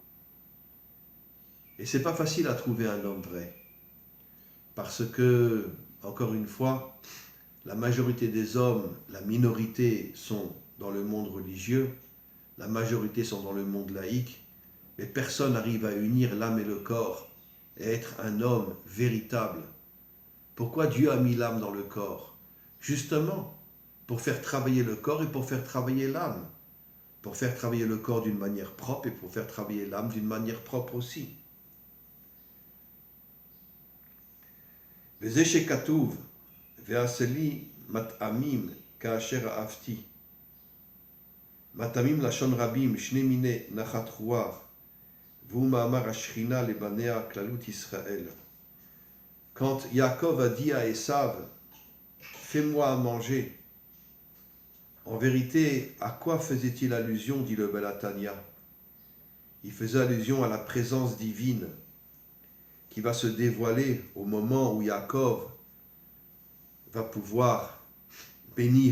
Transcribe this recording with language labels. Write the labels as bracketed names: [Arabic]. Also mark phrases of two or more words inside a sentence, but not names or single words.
[French] Et c'est pas facile à trouver un homme vrai, parce que, encore une fois, la majorité des hommes, la minorité sont dans le monde religieux, la majorité sont dans le monde laïque, mais personne n'arrive à unir l'âme et le corps et être un homme véritable. Pourquoi Dieu a mis l'âme dans le corps? Justement, pour faire travailler le corps et pour faire travailler l'âme. Pour faire travailler le corps d'une manière propre et pour faire travailler l'âme d'une manière propre aussi. [Hebrew] וזה שכתוב, ועשה לי מטעמים כאשר אהבתי. מטעמים לשון רבים, שני מיני נחת רוח, והוא מאמר השכינה לבניה כללות ישראל. [French] Quand Yaakov a dit à Esav, fais-moi à manger, en vérité, à quoi faisait-il allusion, dit le Balatania? Il faisait allusion à la présence divine qui va se dévoiler au moment où Yaakov va pouvoir bénir.